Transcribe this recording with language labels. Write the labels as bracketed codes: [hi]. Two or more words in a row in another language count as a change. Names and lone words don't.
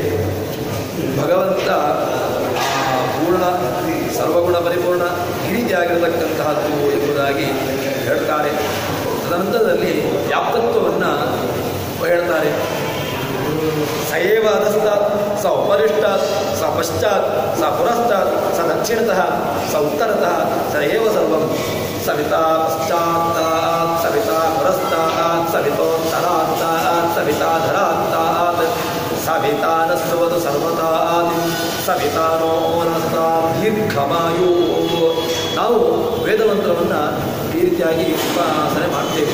[kn] ಭಗವಂತ ಪೂರ್ಣ ಸರ್ವಗುಣ ಪರಿಪೂರ್ಣ ಈ ರೀತಿಯಾಗಿರತಕ್ಕಂತಹದ್ದು ಎಂಬುದಾಗಿ ಹೇಳ್ತಾರೆ. ತದನಂತರದಲ್ಲಿ ವ್ಯಾಪ್ತತ್ವವನ್ನು ಹೇಳ್ತಾರೆ. [sa] ಸಯೇವ ಅಧಸ್ತಾತ್ ಸ ಉಪರಿಷ್ಟಾತ್ ಸ ಪಶ್ಚಾತ್ ಸ ಪುರಸ್ತಾತ್ ಸ ದಕ್ಷಿಣತಃ ಸ ಉತ್ತರತಃ ಸ ಏವ ಸರ್ವಂ ಸವಿತಾ ಪಶ್ಚಾತ್ತಾತ್ ಸವಿತಾ ಪುರಸ್ತಾತ್ ಸವಿತೋತ್ತರಾತ್ತಾತ್ ಸವಿತಾಧರಾತ್ತಾತ್ ಸವಿತಾನಸ್ವದು ಸರ್ವತಾತ್ ಸವಿತಾನೋ ದೀರ್ಘಮಾಯು. [kn] ನಾವು ವೇದಮಂತ್ರವನ್ನು ಈ ರೀತಿಯಾಗಿ ಉಪಾಸನೆ ಮಾಡ್ತೇವೆ.